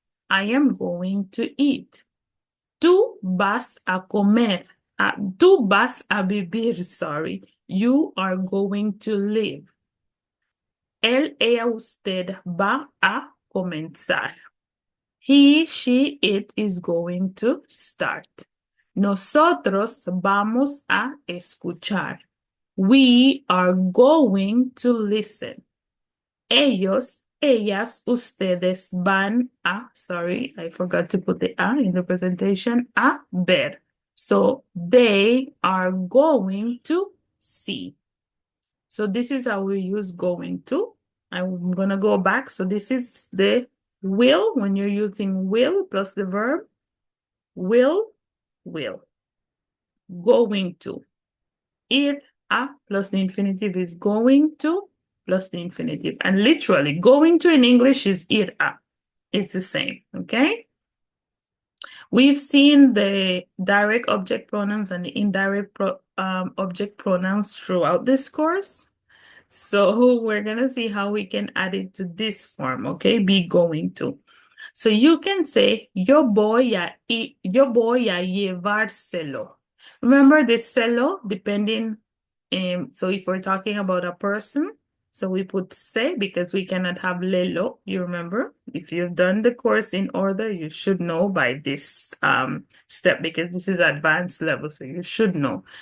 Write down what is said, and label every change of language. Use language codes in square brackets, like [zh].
[en] I am going to eat. [es] Tú vas a comer. Tú vas a vivir, [en] sorry. You are going to live. [es] Él, ella, usted va a comenzar. [en] He, she, it is going to start. [es] Nosotros vamos a escuchar. [en] We are going to listen. [es] Ellos, ellas, ustedes van a, [en] sorry, I forgot to put the a in the presentation, [es] a ver. [en] So they are going to see. So this is how we use going to. I'm going to go back. So this is the will when you're using will plus the verb. Will. Going to. Ir a plus the infinitive is going to plus the infinitive. And literally, going to in English is ir a. It's the same, okay? We've seen the direct object pronouns and the indirect object pronouns throughout this course. So we're going to see how we can add it to this form, okay? Be going to. So you can say, [es] yo voy a llevárselo. [en] Remember the celo, depending, so if we're talking about a person, so we put se because we cannot have lelo, you remember? If you've done the course in order, you should know by this step because this is advanced level, so you should know.